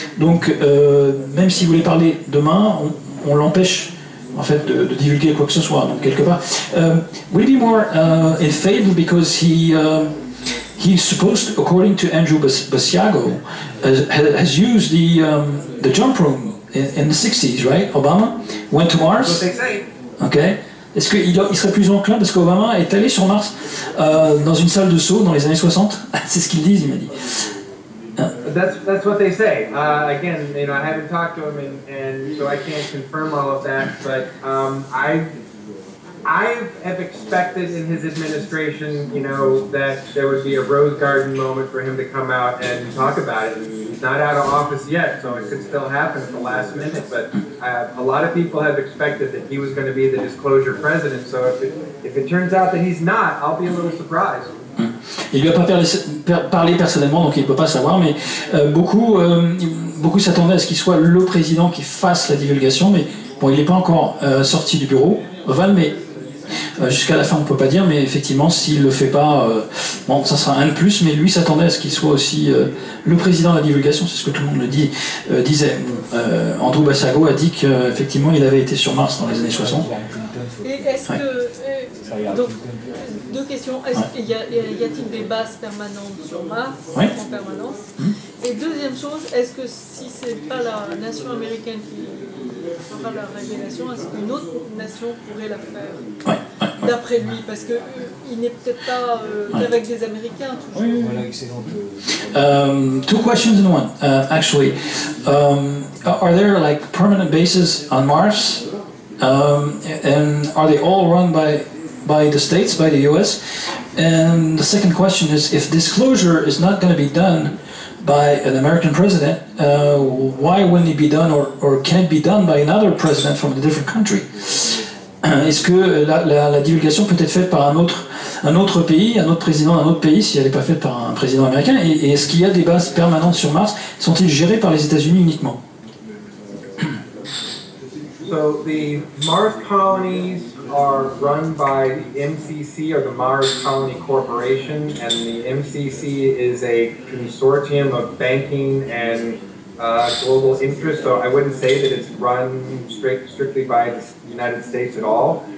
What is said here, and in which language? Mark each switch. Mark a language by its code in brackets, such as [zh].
[fr] Donc même s'il voulait parler demain, on l'empêche en fait de divulguer quoi que ce soit. Donc quelque part, [en] will it be more in favor because he's supposed, according to Andrew Basiago, has used the jump room in the 60s, right? Obama went to Mars. That's what they say. Okay. Est-ce qu'il serait plus enclin, parce qu'Obama est allé sur Mars dans une salle de saut dans les années 60? C'est ce qu'ils disent, il m'a dit. That's what they say. Again, I haven't talked to him, and so I can't confirm all of that. But I have expected in his administration, that there would be a Rose Garden moment for him to come out and talk about it. And he's not out of office yet, so it could still happen at the last minute. But a lot of people have expected that he was going to be the disclosure president. So if it turns out that he's not, I'll be a little surprised. [fr] Il lui a pas parlé personnellement, donc il ne peut pas savoir, mais beaucoup s'attendaient à ce qu'il soit le président qui fasse la divulgation, mais bon, il n'est pas encore sorti du bureau ovale, mais jusqu'à la fin on ne peut pas dire, mais effectivement s'il ne le fait pas, bon, ça sera un de plus, mais lui s'attendait à ce qu'il soit aussi le président de la divulgation, c'est ce que tout le monde disait. Andrew Basiago a dit qu'effectivement il avait été sur Mars dans les années 60. Et est-ce que... donc, deux questions. Y a-t-il des bases permanentes sur Mars, en permanence? Et deuxième chose, est-ce que si c'est pas la nation américaine qui fera la révélation, est-ce qu'une autre nation pourrait la faire? D'après lui, parce qu'il n'est peut-être pas qu'avec des Américains toujours. Voilà, excellent. [en] Two questions in one, actually. Are there like permanent bases on Mars? And are they all run by the states, by the US? And the second question is, if disclosure is not going to be done by an American president, why wouldn't it be done, or can it be done by another president from a different country? [fr] Est-ce que la divulgation peut être faite par un autre pays, un autre président d'un autre pays, si elle n'est pas faite par un président américain? Et est-ce qu'il y a des bases permanentes sur Mars? Sont-ils gérés par les États-Unis uniquement? [en] So the Mars colonies are run by the MCC, or the Mars Colony Corporation, and the MCC is a consortium of banking and global interests, so I wouldn't say that it's run strictly by the United States at all.